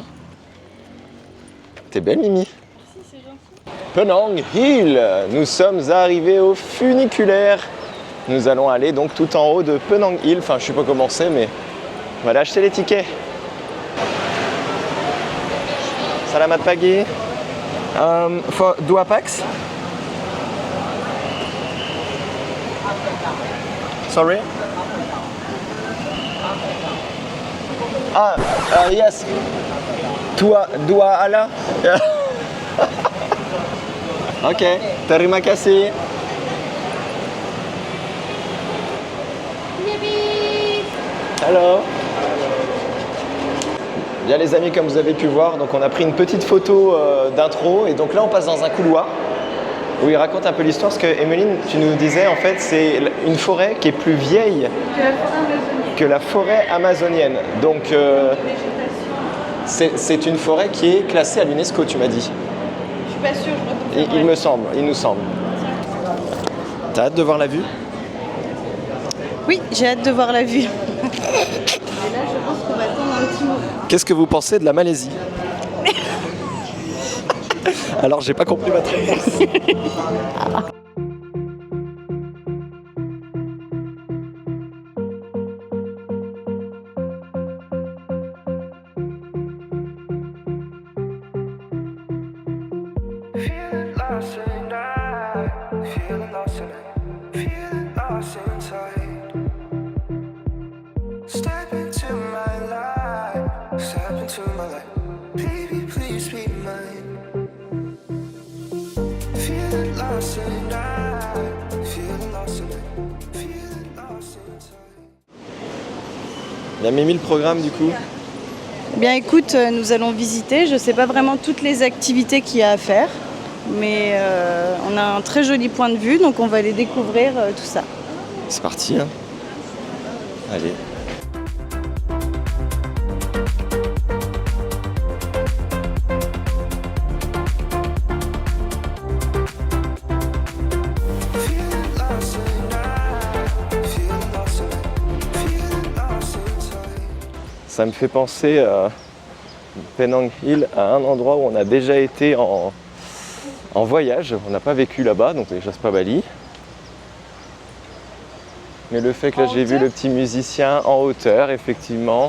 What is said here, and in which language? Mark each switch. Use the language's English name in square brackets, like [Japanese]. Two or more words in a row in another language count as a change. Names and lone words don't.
[French] T'es belle, Mimi. Si, c'est gentil. Penang Hill. Nous sommes arrivés au funiculaire. Nous allons aller donc tout en haut de Penang Hill. Enfin, je sais pas comment c'est, mais on va aller acheter les tickets. [Malay] Salamat pagi. [English] For dua pax. Sorry. Yes. [Malay] Dua ala. Ok. Terima kasih. Hello. [French] Bien les amis, comme vous avez pu voir, donc on a pris une petite photo d'intro et donc là on passe dans un couloir où il raconte un peu l'histoire parce que Emeline, tu nous disais en fait c'est une forêt qui est plus vieille que la forêt amazonienne. Donc c'est une forêt qui est classée à l'UNESCO, tu m'as dit. Je suis pas sûre, je Il nous semble. T'as hâte de voir la vue? Oui, j'ai hâte de voir la vue. Et là, je pense qu'on va attendre un petit moment. Qu'est-ce que vous pensez de la Malaisie? Alors j'ai pas compris votre réponse. [English] Feeling lost and feeling lost and feeling lost inside. Step into my life, step into my life. Baby, please be mine. Feeling lost and feeling lost and feeling lost inside. [French] Il y a Mimi le programme du coup. Bien écoute, nous allons visiter. Je ne sais pas vraiment toutes les activités qu'il y a à faire, mais on a un très joli point de vue, donc on va aller découvrir tout ça. C'est parti hein. Allez. [English] Feeling lost and feeling lost and feeling lost inside. [French] Ça me fait penser Penang Hill à un endroit où on a déjà été en voyage. On n'a pas vécu là-bas, donc déjà c'est pas Bali. Mais le fait que là En j'ai vu hauteur le petit musicien en hauteur, effectivement,